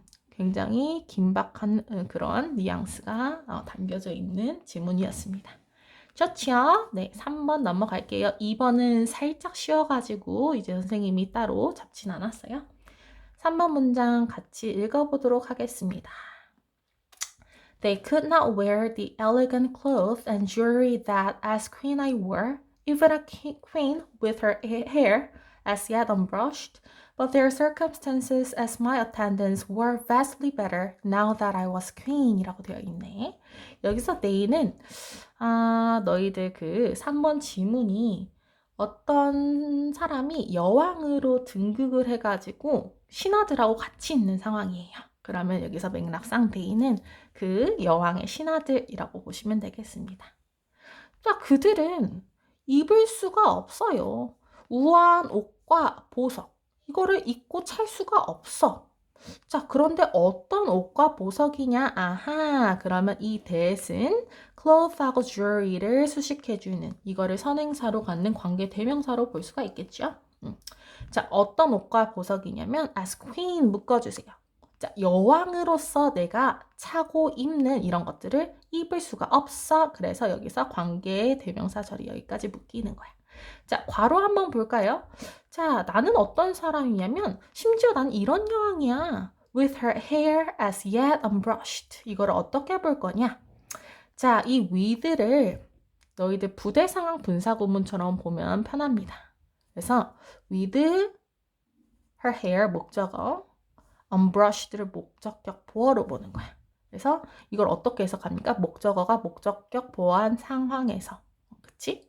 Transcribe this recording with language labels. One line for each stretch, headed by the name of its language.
Korean: 굉장히 긴박한 그런 뉘앙스가 담겨져 있는 지문이었습니다. 좋죠? 네, 3번 넘어갈게요. 2번은 살짝 쉬어가지고 이제 선생님이 따로 잡진 않았어요. 3번 문장 같이 읽어보도록 하겠습니다.
English: They could not wear the elegant clothes and jewelry that as queen I wore, even a queen with her hair as yet unbrushed, but their circumstances as my attendants were vastly better now that I was queen
Korean: 이라고 되어 있네. 여기서 they는 너희들 그 3번 지문이 어떤 사람이 여왕으로 등극을 해가지고 신하들하고 같이 있는 상황이에요. 그러면 여기서 맥락상 they는 그 여왕의 신하들이라고 보시면 되겠습니다. 자, 그들은 입을 수가 없어요. 우아한 옷과 보석, 이거를 입고 찰 수가 없어. 자, 그런데 어떤 옷과 보석이냐? 아하, 그러면 이 that은 cloth하고 jewelry를 수식해주는, 이거를 선행사로 갖는 관계 대명사로 볼 수가 있겠죠? 자, 어떤 옷과 보석이냐면 as queen 묶어주세요. 자, 여왕으로서 내가 차고 입는 이런 것들을 입을 수가 없어. 그래서 여기서 관계의 대명사 절이 여기까지 묶이는 거야. 자, 괄호 한번 볼까요? 자, 나는 어떤 사람이냐면 심지어 난 이런 여왕이야.
English: With her hair as yet unbrushed.
Korean: 이거를 어떻게 볼 거냐? 자, 이 with를 너희들 부대 상황 분사 구문처럼 보면 편합니다. 그래서 with her hair 목적어, unbrushed를 목적격 보어로 보는 거야. 그래서 이걸 어떻게 해석합니까? 목적어가 목적격 보어한 상황에서, 그치?